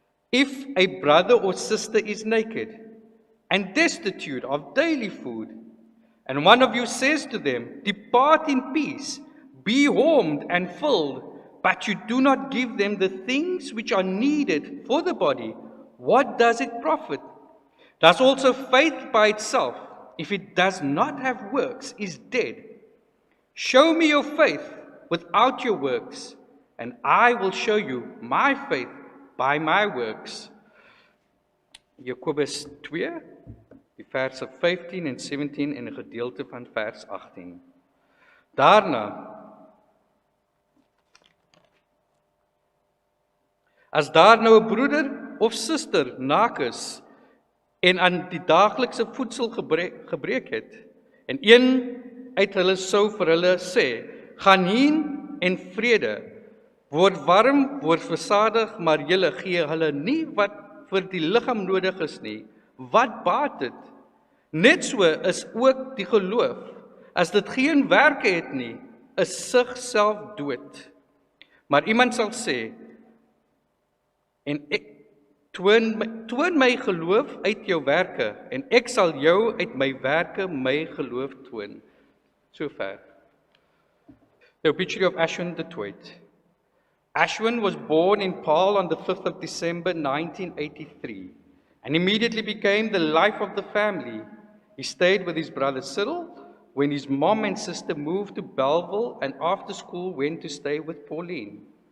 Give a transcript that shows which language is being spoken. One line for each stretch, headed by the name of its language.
English: If a brother or sister is naked and destitute of daily food, and one of you says to them, "Depart in peace, be warmed and filled," but you do not give them the things which are needed for the body, what does it profit? Does also faith by itself, if it does not have works, is dead? Show me your faith without your works, and I will show you my faith by my works.
Afrikaans: Jacobus 2, die verse 15 en 17 en 'n gedeelte van vers 18. As daar nou 'n broeder of suster naak is en aan die daaglikse voedsel gebreek het, en een uit hulle sou vir hulle sê, "Gaan heen en vrede, word warm, word versadig, maar julle gee hulle nie wat vir die liggaam nodig is nie, wat baat dit? Net so is ook die geloof, as dit geen werke het nie, is sigself dood. Maar iemand sal sê, en ek toon my geloof uit jou werke, en ek sal jou uit my werke my geloof toon." So ver.
English: The obituary of Ashwynn Du Toit. Ashwynn was born in Paarl on the 5th of December 1983 and immediately became the life of the family. He stayed with his brother Cyril when his mom and sister moved to Belleville, and after school went to stay with Pauline.